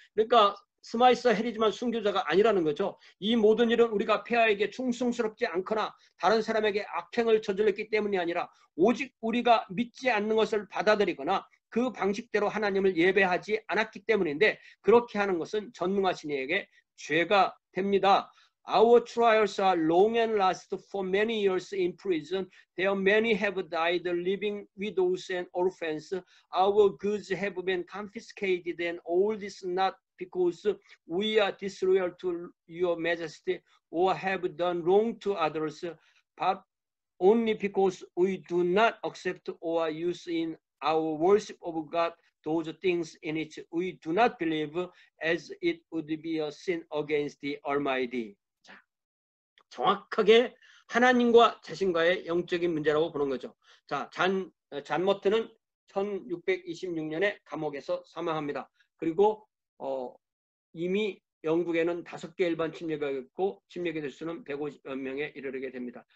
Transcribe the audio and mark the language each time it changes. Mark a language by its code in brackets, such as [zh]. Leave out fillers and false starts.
[ko] 그러니까 스마이스 헤리지만 순교자가 아니라는 거죠. 이 모든 일은 우리가 폐하에게 충성스럽지 않거나 다른 사람에게 악행을 저질렀기 때문이 아니라 오직 우리가 믿지 않는 것을 받아들이거나 그 방식대로 하나님을 예배하지 않았기 때문인데, 그렇게 하는 것은 전능하신 이에게 죄가 됩니다. [en] Our trials are long and last for many years in prison. There many have died, living widows and orphans. Our goods have been confiscated, and all this not because we are disloyal to your majesty or have done wrong to others, but only because we do not accept or use in our worship of God those things in which we do not believe, as it would be a sin against the Almighty. [ko] 자, 정확하게 하나님과 자신과의 영적인 문제라고 보는 거죠. 자, 잔 머트는 1626년에 감옥에서 사망합니다. 그리고 이미 영국에는 5개 일반 침례교회가 있고 침례교회 수는 150여 명에 이르게 됩니다.